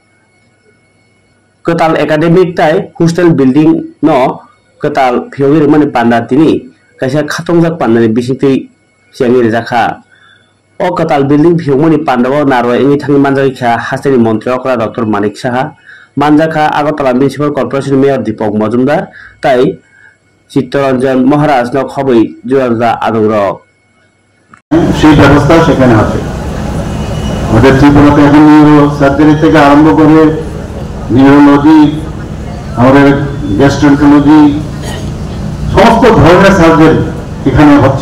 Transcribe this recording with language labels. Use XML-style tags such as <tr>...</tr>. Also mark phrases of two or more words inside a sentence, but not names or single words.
<trk>कताल एकाडेमिक ताई</trk> <en>hostel building</en> <trk>न कताल फियोगिर माने पांडा तिनी काisa खातंजाक पान्नानि बिसिंति सियांगिर जाखा ओ कताल बिल्डिंग फियोगमनि पांडाव नारो एनि थांनि मानजाखा हास्टेनि मन्त्री अकरा डॉक्टर मानिक साहा मानजाखा आगरतला म्युनिसिपल कॉर्पोरेशन मेयर दीपक मजुमदार ताई চিত্তরঞ্জন মহারাজ ন খবই জুয়ারদা আদর</trk> <bn>সেই ব্যবস্থা সেখানে আছে। আমাদের ত্রিপুরাতে এখন</bn> <en>neuro surgery</en> <bn>থেকে আরম্ভ করে নিউরোলজি, আমাদের গ্যাস্ট্রোন্টোলজি, সমস্ত ধরনের সার্জারি এখানে হচ্ছে।</bn>